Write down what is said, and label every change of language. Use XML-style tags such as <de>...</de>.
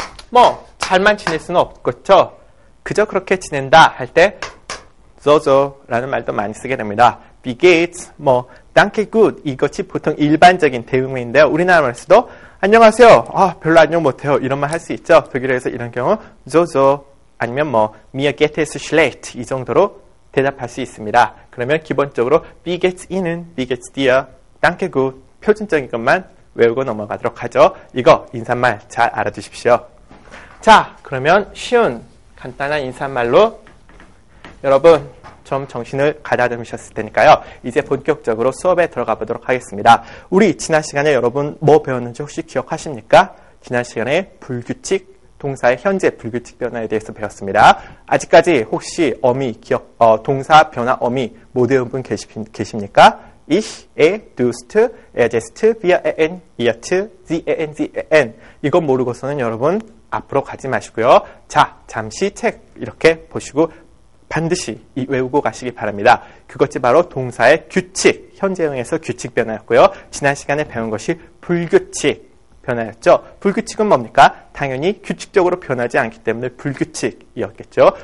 <ko>뭐 잘만 지낼 수는 없겠죠. 그저 그렇게 지낸다 할 때 so라는 말도 많이 쓰게 됩니다.</ko> <de>Wie geht's?</de> <ko>뭐</ko> <de>danke gut</de> <ko>이것이 보통 일반적인 대응문인데요. 우리나라에서도 안녕하세요. 별로 안녕 못해요. 이런 말 할 수 있죠. 독일어에서 이런 경우 so 아니면 뭐</ko> <de>mir geht es schlecht</de> <ko>이 정도로 대답할 수 있습니다. 그러면 기본적으로</ko> <de>Wie geht's Ihnen? Wie geht's dir? danke gut</de> <ko>표준적인 것만 외우고 넘어가도록 하죠. 이거 인사말 잘 알아두십시오. 자, 그러면 쉬운 간단한 인사말로 여러분 좀 정신을 가다듬으셨을 테니까요. 이제 본격적으로 수업에 들어가 보도록 하겠습니다. 우리 지난 시간에 여러분 뭐 배웠는지 혹시 기억하십니까? 지난 시간에 불규칙 동사의 현재 불규칙 변화에 대해서 배웠습니다. 아직까지 혹시 동사 변화 어미 못 외운 분 계십니까?</ko> <de>ich, dust, just, wir, ihr, sie, n.</de> <ko>이건 모르고서는 여러분 앞으로 가지 마시고요. 자, 잠시 책 이렇게 보시고 반드시 외우고 가시기 바랍니다. 그것이 바로 동사의 규칙, 현재형에서 규칙 변화였고요. 지난 시간에 배운 것이 불규칙 변화였죠. 불규칙은 뭡니까? 당연히 규칙적으로 변하지 않기 때문에 불규칙이었겠죠.</ko>